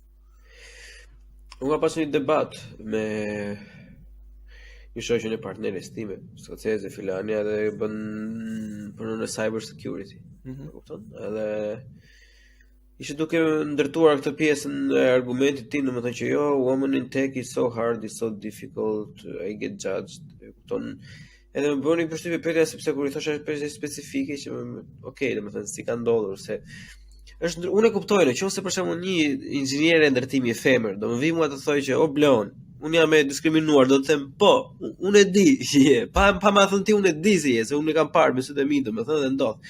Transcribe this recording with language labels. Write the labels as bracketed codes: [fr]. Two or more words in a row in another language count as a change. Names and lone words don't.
[sq] Unë ka pasur një debat me një shoqën e partneres time, skoceze, Filania, dhe bën punën e [en] cyber security. [sq] Kupton? Edhe ishte duke ndërtuar këtë pjesën e argumentit tim, domethënë që jo, [en] women in tech is so hard, is so difficult, I get judged. [sq] Kupton? Edhe më bëni përshtypje pyetja sepse kur I thosha pyetje specifike që okay, domethënë si ka ndodhur se është unë e kuptoj nëse për shembull një inxhinier e ndërtimi e femër do më vi mua të thojë që o blon unë jam e diskriminuar, do të them po, unë e di që je, pa ma thënë ti unë e di se je, se unë e kam parë me sytë e mi, domethënë dhe ndodh.